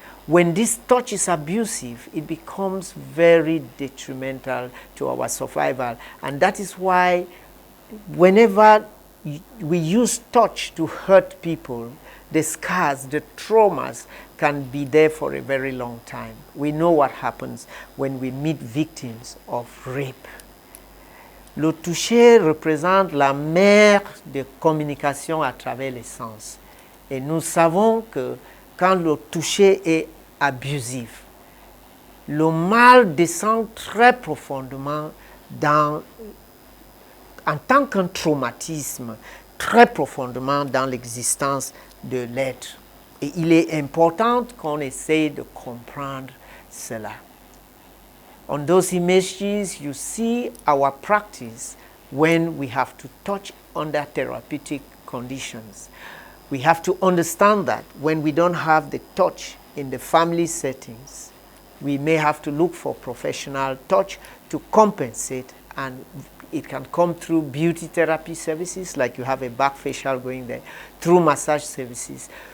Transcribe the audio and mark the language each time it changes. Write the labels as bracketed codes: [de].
[en] When this touch is abusive, it becomes very detrimental to our survival. And that is why whenever we use touch to hurt people, the scars, the traumas can be there for a very long time. We know what happens when we meet victims of rape. [fr] Le toucher représente la mer de communication à travers les sens. Et nous savons que quand le toucher est abusif, le mal descend très profondément en tant qu'un traumatisme, très profondément dans l'existence de l'être. Et il est important qu'on essaye de comprendre cela. [en] On those images, you see our practice when we have to touch under therapeutic conditions. We have to understand that when we don't have the touch in the family settings, we may have to look for professional touch to compensate, and it can come through beauty therapy services, like you have a back facial going there, through massage services.